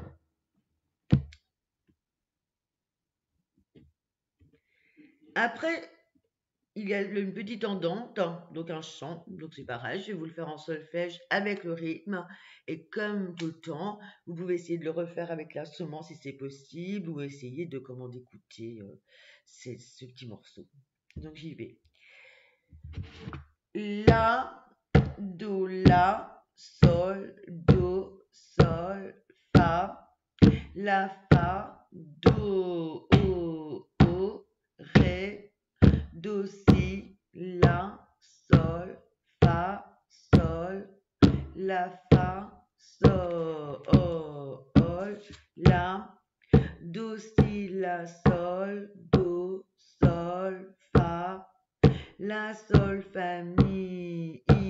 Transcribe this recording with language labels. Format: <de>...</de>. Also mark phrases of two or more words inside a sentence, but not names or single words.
<fr>Après, il y a une petite andante, donc un chant, donc c'est pareil, je vais vous le faire en solfège avec le rythme, et comme tout le temps, vous pouvez essayer de le refaire avec l'instrument si c'est possible, ou essayer de d'écouter ce petit morceau. Donc j'y vais. La, do, la, sol, do, sol, fa, la, fa, do, ré, do, si, la, sol, fa, sol, la, fa, sol, la, do, si, la, sol, do, sol, fa, la, sol, fa, mi,</fr>